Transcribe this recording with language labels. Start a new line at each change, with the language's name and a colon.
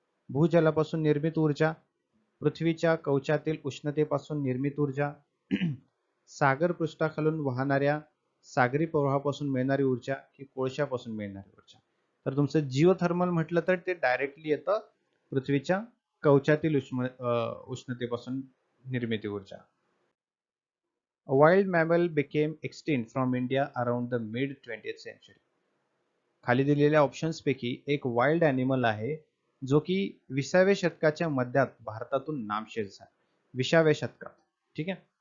Marathi: भूजलापासून निर्मित ऊर्जा, पृथ्वीच्या कवचातील उष्णतेपासून निर्मित ऊर्जा, सागर पृष्ठाखालून वाहणाऱ्या सागरी प्रवाहापासून मिळणारी ऊर्जा की कोळशापासून मिळणारी ऊर्जा. तर तुमचं जिओथर्मल म्हटलं तर ते डायरेक्टली येतं पृथ्वीच्या कवचातील उष्णतेपासून निर्मिती ऊर्जा.
English: A wild mammal became extinct from India around the mid 20th century.
Marathi: खाली दिलेल्या ऑप्शन्स पैकी एक वाइल्ड ॲनिमल आहे जो की 20व्या शतकाच्या मध्यात भारतातून नामशेष झाला. 20व्या शतकात. ठीक आहे.